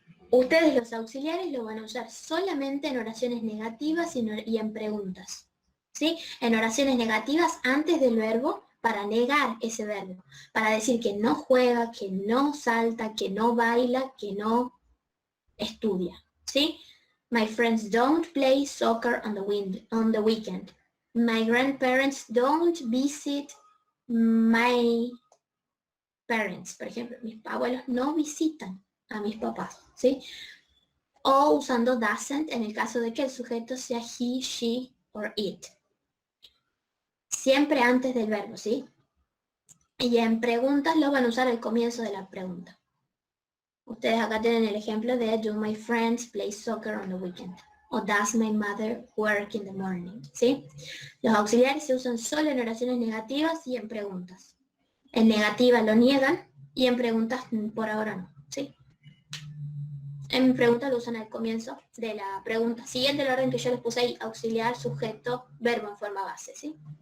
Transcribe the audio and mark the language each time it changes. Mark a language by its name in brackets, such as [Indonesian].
[Spanish] Ustedes los auxiliares lo van a usar solamente en oraciones negativas y en preguntas, ¿sí? En oraciones negativas antes del verbo para negar ese verbo, para decir que no juega, que no salta, que no baila, que no estudia, ¿sí? [English] My friends don't play soccer on the weekend. My grandparents don't visit my parents. [Spanish] Por ejemplo, mis abuelos no visitan a mis papás, ¿sí? O usando doesn't en el caso de que el sujeto sea [English] he, she or it. [Spanish] Siempre antes del verbo, ¿sí? Y en preguntas lo van a usar al comienzo de la pregunta. Ustedes acá tienen el ejemplo de [English] do my friends play soccer on the weekend? O does my mother work in the morning? [Spanish] ¿Sí? Los auxiliares se usan solo en oraciones negativas y en preguntas. En negativa lo niegan y en preguntas por ahora no, ¿sí? En preguntas lo usan al comienzo de la pregunta. Siguiente el orden que yo les puse ahí, auxiliar, sujeto, verbo en forma base, ¿sí?